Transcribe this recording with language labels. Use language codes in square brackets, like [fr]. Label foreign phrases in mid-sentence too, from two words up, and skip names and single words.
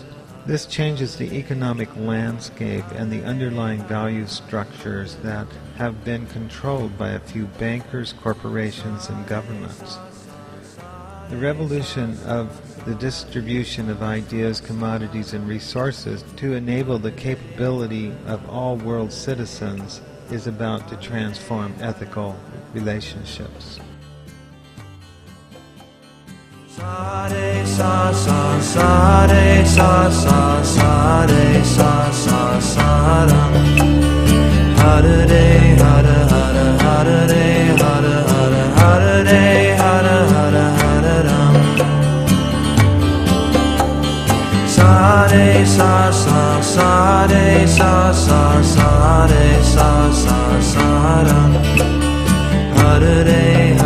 [en] This changes the economic landscape and the underlying value structures that have been controlled by a few bankers, corporations, and governments. The revolution of the distribution of ideas, commodities, and resources to enable the capability of all world citizens is about to transform ethical relationships. Sa-re, sa, sa, sa-re, sa, sa, sa-re, sa, sa, sa-ram. [sa] Hare, hare, hare, hare, hare, hare, hare, hare, hare, hare, ram. Sa-re, sa, sa, sa-re, sa, sa, sa-re, sa, sa, sa-ram. Hare,